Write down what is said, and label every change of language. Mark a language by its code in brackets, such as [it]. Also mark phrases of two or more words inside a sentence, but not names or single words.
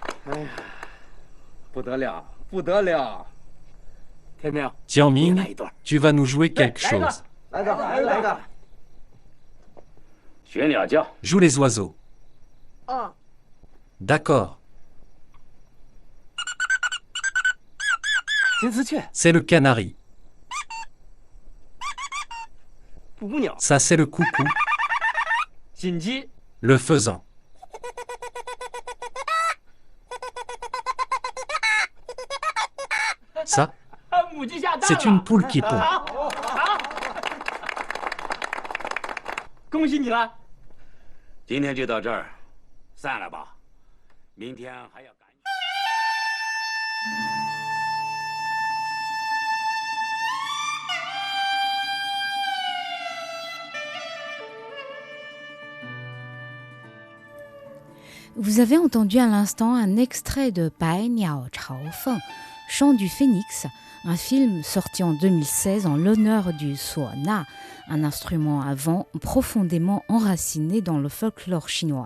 [zh] 不得了，不得了！天明， Jiangming, 来一段， [fr] tu vas nous jouer quelque [zh] 来一个 [fr] chose. [zh] 来一个，学鸟叫。 [fr] Joue les oiseaux. 啊， D'accord, [zh] 金丝雀， [fr] c'est le canari. [zh] 布谷鸟， [fr] Ça, c'est le coucou, [zh] 锦鸡， [fr] le faisan. Ça, [zh] 母鸡下蛋了。 [fr] c'est une poule qui pond. [zh] 恭喜你了。今天就到这儿，散了吧。明天还要赶。 [fr] Vous avez entendu à l'instant un extrait de Bai Niao Chao Feng, Chant du Phénix, un film sorti en 2016 en l'honneur du suona, un instrument à vent profondément enraciné dans le folklore chinois.